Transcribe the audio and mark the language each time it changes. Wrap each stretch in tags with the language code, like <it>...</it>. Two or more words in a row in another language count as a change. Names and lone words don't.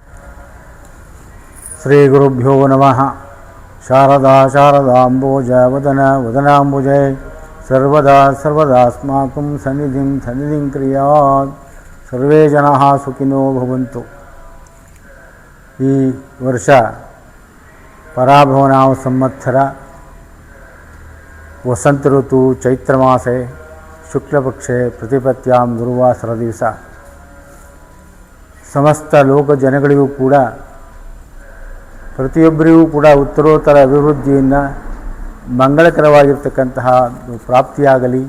<sa>श्रीगुरुभ्यो नमः. शारदा शारदाम्बोज वदन वदनाम्बुजे सर्वदा सर्वदास्माकं सन्निधिं क्रियात्. सर्वे जनाः सुखिनो भवन्तु.</sa> <kn>ಈ ವರ್ಷ</kn> <sa>ಪರಾಭವನಾಮ ಸಂವತ್ಸರ ವಸಂತ ಋತು ಚೈತ್ರ ಮಾಸೆ ಶುಕ್ಲಪಕ್ಷೆ ಪ್ರತಿಪತ್ಯಾಂ ಗುರುವಾಸರ</sa> <kn>ದಿವಸ ಸಮಸ್ತ ಲೋಕ ಜನಗಳಿಗೂ ಕೂಡ ಪ್ರತಿಯೊಬ್ಬರಿಗೂ ಕೂಡ ಉತ್ತರೋತ್ತರ ಅಭಿವೃದ್ಧಿಯನ್ನು ಮಂಗಳಕರವಾಗಿರ್ತಕ್ಕಂತಹ ಪ್ರಾಪ್ತಿಯಾಗಲಿ.</kn>